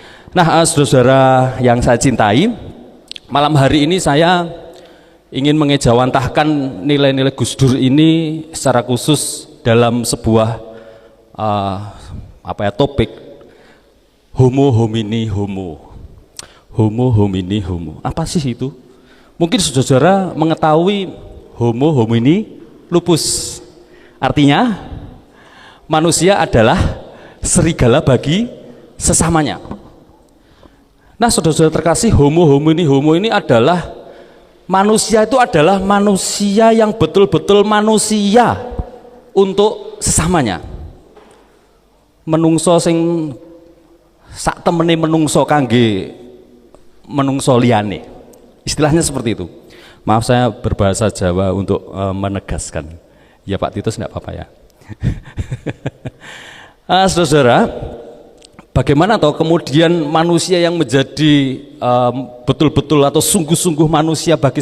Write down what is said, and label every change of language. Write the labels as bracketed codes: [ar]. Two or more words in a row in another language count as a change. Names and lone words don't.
[id] Nah, saudara-saudara yang saya cintai, malam hari ini saya ingin mengejawantahkan nilai-nilai Gus Dur ini secara khusus dalam sebuah topik [la] homo homini homo. Homo homini homo. [id] Apa sih itu? Mungkin saudara-saudara mengetahui [la] homo homini lupus. [id] Artinya manusia adalah serigala bagi sesamanya. Nah, saudara-saudara terkasih, [la] homo homini homo [id] ini adalah manusia itu adalah manusia yang betul-betul manusia untuk sesamanya. [jv] Menungso sing sak temene menungso kangge menungso liyane. [id] Istilahnya seperti itu. Maaf saya berbahasa Jawa untuk menegaskan. Ya Pak Titus enggak apa-apa ya. Saudara-saudara, bagaimana toh kemudian manusia yang menjadi betul-betul atau sungguh-sungguh manusia bagi